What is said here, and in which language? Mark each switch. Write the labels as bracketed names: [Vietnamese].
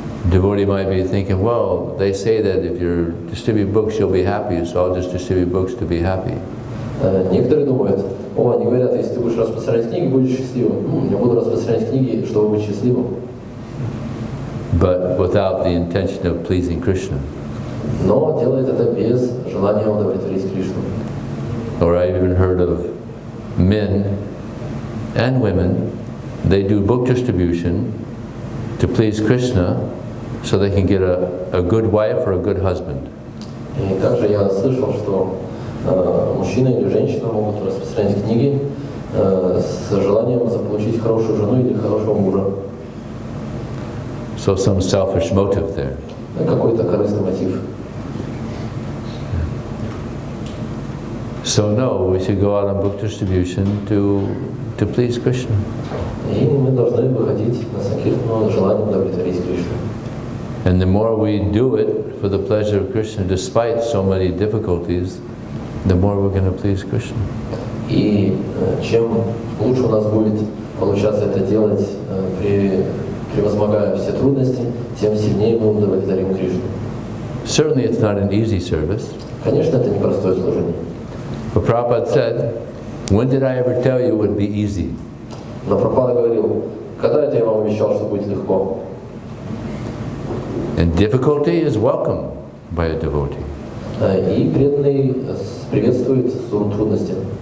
[English] Devotee might be thinking, well, they say that if you distribute books, you'll be happy, so I'll just distribute books to be happy. [Russian] Некоторые думают, они говорят, если ты будешь распространять книги, будешь счастливым. Я буду распространять книги, чтобы быть счастливым. [English] But without the intention of pleasing Krishna. [Russian] Но делает это без желания удовлетворить Кришну. [English] Or I've even heard of men and women, they do book distribution to please Krishna so they can get a good wife or a good husband. [Russian] И также я слышал, что мужчина или женщина могут распространять книги с желанием заполучить хорошую жену или хорошего мужа. [English] So some selfish motive there. [Russian] Какой-то корыстный мотив. [English] So no, we should go out on book distribution to please Krishna. [Russian] И мы должны выходить на санкиртану с желанием удовлетворить Кришну. [English] And the more we do it for the pleasure of Krishna, despite so many difficulties, the more we're going to please Krishna. [Russian] И чем лучше у нас будет получаться это делать, превозмогая все трудности, тем сильнее мы удовлетворим Кришну. [English] Certainly it's not an easy service. [Russian] Конечно, это непростое служение. [English] But Prabhupada said, when did I ever tell you it would be easy? [Russian] Но Прабхупада говорил, когда это я вам обещал, что будет легко? [English] And difficulty is welcome by a devotee. [Russian] И преданный приветствует трудности.